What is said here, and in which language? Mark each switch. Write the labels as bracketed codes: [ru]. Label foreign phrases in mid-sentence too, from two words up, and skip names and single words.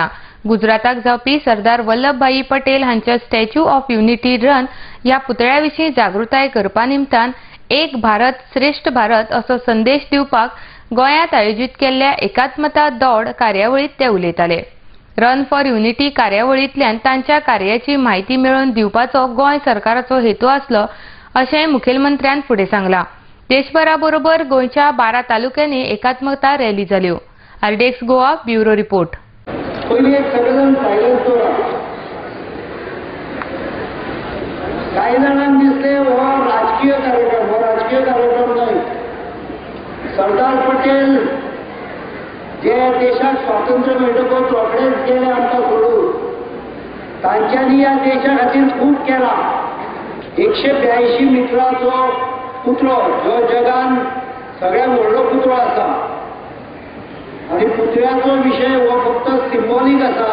[kok] गुजराताक जावपी सरदार वल्लभभाई पटेल हांच्या स्टॅच्यू ऑफ युनिटी रन ह्या पुतळ्या विशीं जागृताय करपा निमतान एक भारत श्रेष्ठ भारत असो संदेश दिवपाक गोंयांत आयोजीत केल्ल्या एकात्मता दौड कार्यावळींत ते उलयताले। रन फॉर युनिटी कार्यावळींतल्यान तांच्या कार्याची म्हायती मेळोवन दिवपाचो गोंय सरकाराचो हेतू आसलो अशें मुखेलमंत्र्यान फुडें सांगलां। देशभरा बरोबर गोंयच्या 12 तालुक्यांनी एकात्मता रॅली जाल्यो। [en] RDX Goa bureau report. [mr] काही जणांना दिसले राजकीय कार्यक्रम नाही। [kok] सरदार पटेल जे देशात स्वातंत्र्य मेळटकच रोखडेच गेले आमकां सोडून, तांच्यांनी ह्या देशा खातीर खूब केला। 182 मिटराचो पुतळो जो जगान सगळ्यात व्हडलो पुतळो आसा आनी पुतळ्याचो विशय हो फक्त सिंबॉलीक आसा।